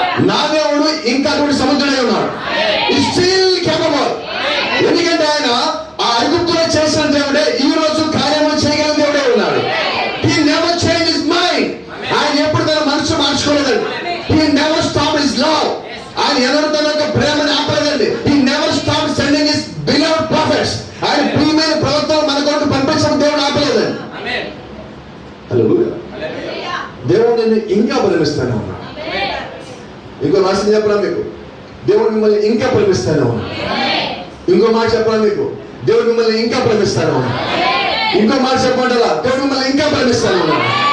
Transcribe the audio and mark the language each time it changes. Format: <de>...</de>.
<te>నా దేవుడు ఇంకా అటువంటి సముద్రుడై ఉన్నాడు. Still capable. ఎందుకంటే ఆయన ఆ ఐగుప్తులో చేసిన దేవుడే ఈ రోజు కార్యము చేయగలిగిన దేవుడే ఉన్నాడు.</te> <en>He never changed his mind.</en> <te>ఆయన ఎప్పుడు తన మనసు మార్చుకోలేదండి.</te> <en>He never stopped his love.</en> <te>ఆయన ఎవరు తన యొక్క ప్రేమను ఆపలేదండి.</te> <en>He never stopped sending his beloved prophets.</en> <te>ఆయన ప్రియమైన ప్రవక్తలు మన కొరకు పంపించడం దేవుడు ఆపలేదండి. హల్లెలూయా. దేవుడు నిన్ను ఇంకా ప్రేమిస్తానే ఉన్నాడు. ఇంకో రాసిన చెప్పరా మీకు, దేవుడు మిమ్మల్ని ఇంకా ప్రేమిస్తానే ఉన్నాడు. ఇంకో మాట చెప్పరా మీకు, దేవుడు మిమ్మల్ని ఇంకా ప్రేమిస్తానే ఉన్నాడు. ఇంకో మాట చెప్పమంటారా, దేవుడు మిమ్మల్ని ఇంకా ప్రేమిస్తానే ఉన్నాడు.</te>